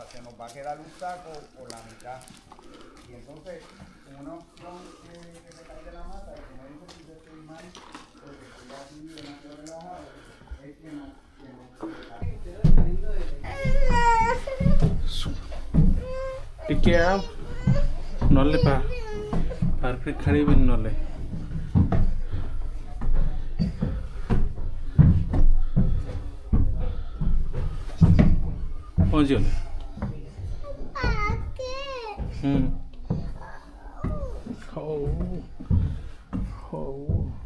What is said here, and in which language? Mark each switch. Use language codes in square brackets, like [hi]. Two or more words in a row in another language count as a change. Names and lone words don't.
[es] Se nos va a quedar un saco por la mitad. Y entonces, una opción que se cae de la mata, y como dice si yo estoy mal, porque estoy así demasiado relajado, es que no [or] ଟିକେ ଆଉ ନହେଲେ ପାର୍କରେ ଖେଳିବିନି ନହେଲେ ପହଞ୍ଚିଗଲେ ହଉ ହଉ